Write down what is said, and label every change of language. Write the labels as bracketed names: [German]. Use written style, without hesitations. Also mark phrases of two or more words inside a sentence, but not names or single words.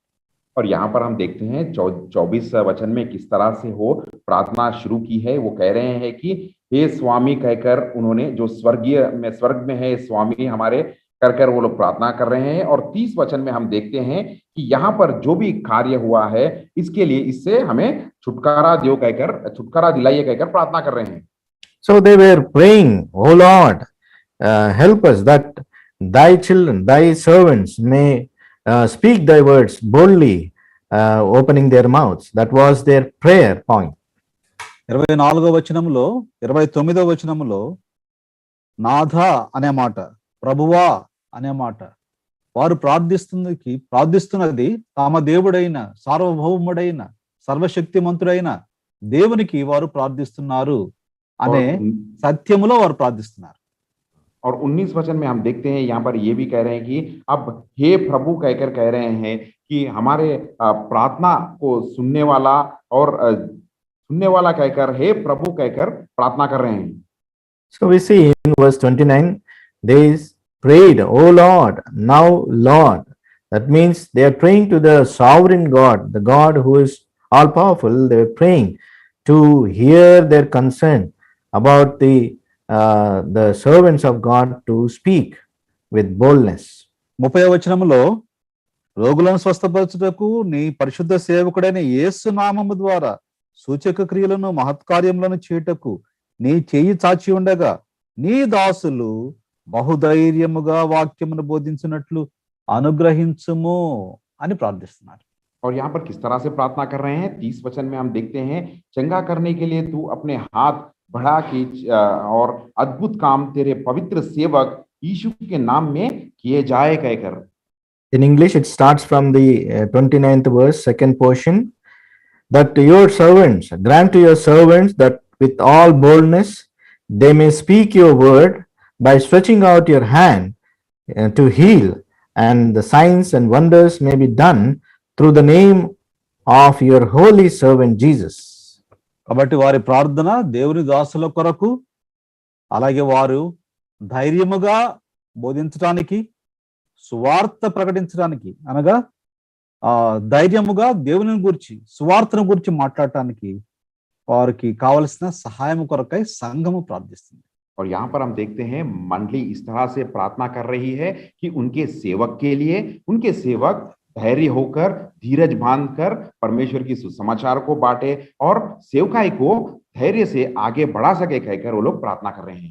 [Hindi] और यहाँ पर हम देखते हैं 24 वचन में किस तरह से वो प्रार्थना शुरू की है। वो कह रहे हैं कि हे स्वामी कहकर, उन्होंने जो स्वर्ग में है स्वामी हमारे कर वो लोग प्रार्थना कर रहे हैं। और 30 वचन में हम देखते हैं कि यहाँ पर जो भी कार्य हुआ है, इसके लिए इससे हमें छुटकारा दिलाइए कहकर प्रार्थना कर रहे हैं। [English] So they were praying, "Oh Lord, help us that thy children, thy servants may speak thy words boldly, opening their mouths." That was their prayer point. [Telugu] 24వ వచనంలో 29వ వచనంలో నాథా అనే మాట, ప్రభువా అనే మాట, వారు ప్రార్థిస్తున్నది తమ దేవుడైన సార్వభౌముడైన సర్వశక్తిమంతుడైన దేవునికి వారు ప్రార్థిస్తున్నారు అనే సత్యములో వారు ప్రార్థిస్తున్నారు. [Hindi] और 19 वचन में हम देखते हैं, यहाँ पर ये भी कह रहे हैं कि अब हे प्रभु कहकर कह रहे हैं कि हमारे प्रार्थना को सुनने वाला कहकर हे प्रभु कहकर प्रार्थना कर रहे हैं। [English] So we see in verse 29, they prayed, "Oh Lord, now Lord." That means they are praying to the sovereign God, the God who is all powerful. They are praying to hear their concern about the servants of God to speak with boldness. [Telugu] 30వ వచనంలో రోగులను స్వస్థపరచుటకు నీ పరిశుద్ధ సేవకుడైన యేసు నామము ద్వారా సూచక క్రియలను మహత్కార్యములను చేయుటకు నీ చెయ్యి చాచి ఉండగా నీ దాసులు బహుధైర్యముగా వాక్యమును బోధించినట్లు అనుగ్రహించుము అని ప్రార్థిస్తున్నారు. [Hindi] और यहाँ पर किस तरह से प्रार्थना कर रहे हैं, 30 वचन में हम देखते हैं, चंगा करने के लिए तू अपने हाथ बढ़ा की और अद्भुत काम तेरे पवित्र सेवक यीशु के नाम में किए जाए कहकर. [English] In English, it starts from the 29th verse, second portion, that your servants, grant to your servants that with all boldness they may speak your word by stretching out your hand to heal, and the signs and wonders may be done through the name of your holy servant Jesus. [Telugu] కాబట్టి వారి ప్రార్థన దేవుని దాసుల కొరకు, అలాగే వారు ధైర్యముగా బోధించడానికి, సువార్త ప్రకటించడానికి, అనగా ధైర్యముగా దేవుని గురించి, సువార్తను గురించి మాట్లాడటానికి వారికి కావలసిన సహాయం కొరకై సంఘము ప్రార్థిస్తుంది. [Hindi] और यहाँ पर हम देखते हैं मंडली इस तरह से प्रार्थना कर रही है कि उनके सेवक के लिए उनके सेवक धैर्य होकर, धीरज बांधकर परमेश्वर की सुसमाचार को बांटे और सेवकाई को धैर्य से आगे बढ़ा सके कहकर वो लोग प्रार्थना कर रहे हैं.